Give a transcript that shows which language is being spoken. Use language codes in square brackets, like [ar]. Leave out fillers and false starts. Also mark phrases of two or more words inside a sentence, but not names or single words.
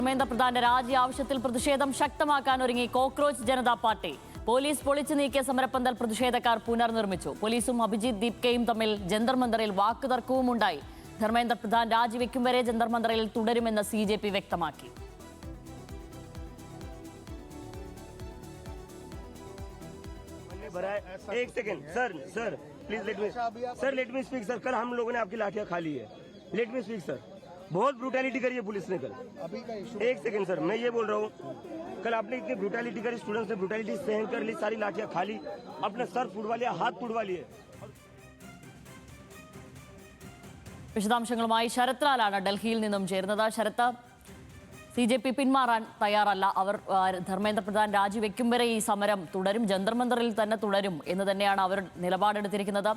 [ml] ധർമ്മേന്ദ്ര പ്രധാന്റെ രാജി ആവശ്യത്തിൽ പ്രതിഷേധം ശക്തമാക്കാനൊരുങ്ങി കോക്രോച്ച് ജനതാ പാർട്ടി. പോലീസ് പൊളിച്ചു നീക്കിയ സമരപ്പന്തൽ പ്രതിഷേധക്കാർ പുനർനിർമ്മിച്ചു. പോലീസും അഭിജിത് ദീപ്കയും തമ്മിൽ ജന്തർ മന്ദറിൽ വാക്കുതർക്കവും ഉണ്ടായി. ധർമ്മേന്ദ്ര പ്രധാൻ രാജിവെക്കും വരെ ജന്തർ മന്ദറിൽ തുടരുമെന്ന് CJP വ്യക്തമാക്കി. [en] एक second sir please let me speak sir. [hi] कल हम लोगों ने आपकी लाठियां खा ली है। [en] let me speak sir. [hi] बहुत ब्रूटैलिटी करी है पुलिस ने कल। अभी का इशू एक [en] second sir, [hi] मैं ये बोल रहा हूँ, कल आपने इतनी ब्रूटैलिटी करी, स्टूडेंट्स ने ब्रूटैलिटी सहन कर ली, सारी लाठियां खा ली, अपने सर फुड़वा लिया, हाथ फुड़वा लिए। [ml] വിശദാംശങ്ങളുമായി ശരത് ലാലാണ് ഡൽഹിയിൽ നിന്നും ചേരുന്നത്. ശരത്ത്, CJP പിന്മാറാൻ തയ്യാറല്ല. അവർ ധർമ്മേന്ദ്ര പ്രധാൻ രാജിവെക്കും വരെ ഈ സമരം തുടരും, ജന്തർ മന്ദറിൽ തന്നെ തുടരും എന്ന് തന്നെയാണ് അവർ നിലപാടെടുത്തിരിക്കുന്നത്.